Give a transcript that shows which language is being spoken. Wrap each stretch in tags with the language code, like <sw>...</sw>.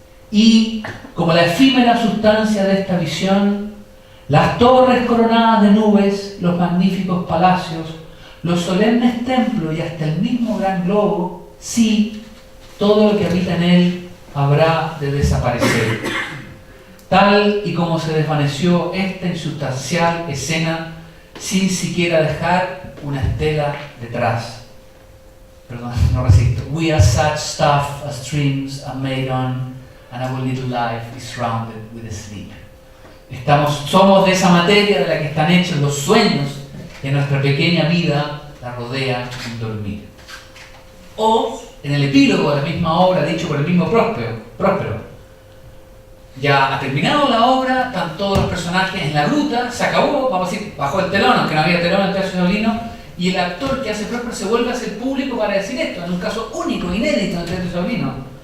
<es>Y, como la efímera sustancia de esta visión, las torres coronadas de nubes, los magníficos palacios, los solemnes templos y hasta el mismo gran globo, sí, todo lo que habita en él habrá de desaparecer. Tal y como se desvaneció esta insustancial escena sin siquiera dejar una estela detrás. Perdón, no resisto.</es> <en>We are such stuff as dreams are made on, and our little life is rounded with sleep.</en> <es>Somos de esa materia de la que están hechos los sueños, y nuestra pequeña vida la rodea sin dormir. O, en el epílogo de la misma obra, dicho por el mismo Próspero, ya ha terminado la obra, están todos los personajes en la gruta, se acabó, vamos a decir, bajó el telón, aunque no había telón en el Teatro Saulino, y el actor que hace Próspero se vuelve hacia el público para decir esto, en un caso único, inédito en el Teatro Saulino.</es>